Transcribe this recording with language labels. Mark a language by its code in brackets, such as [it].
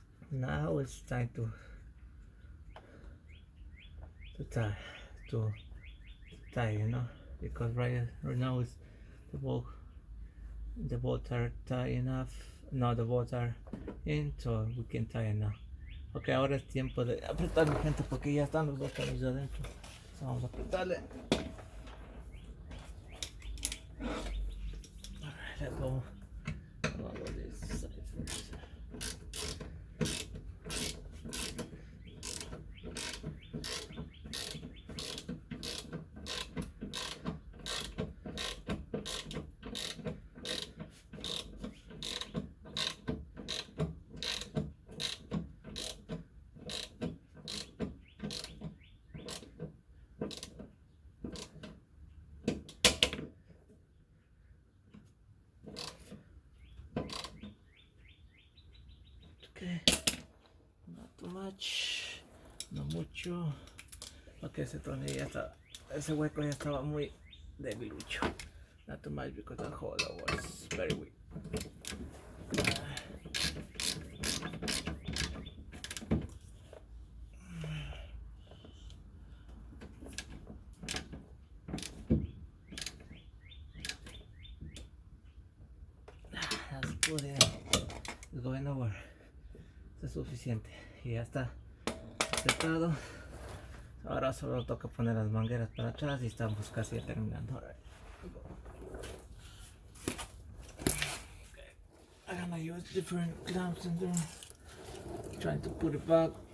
[en] Now it's time to tie, you know, because right now is the bolts are tight enough. No, the bolts are in, so we can tie it now. [es] Ok, ahora es tiempo de apretar, mi gente, porque ya están los dos tornillos adentro. So, vamos a apretarle. [en] Alright, let's go. I'll go this side first. Not too much, [es] no mucho, porque ese tornillo ya está, ese hueco ya estaba muy debilucho. [en] Not too much because the hole was very weak. That's good. It's going over. [es] Esto es suficiente y ya está aceptado. Ahora solo toca poner las mangueras para atrás y estamos casi terminando. [en] Okay. I'm gonna use different clamps in there, trying to put it back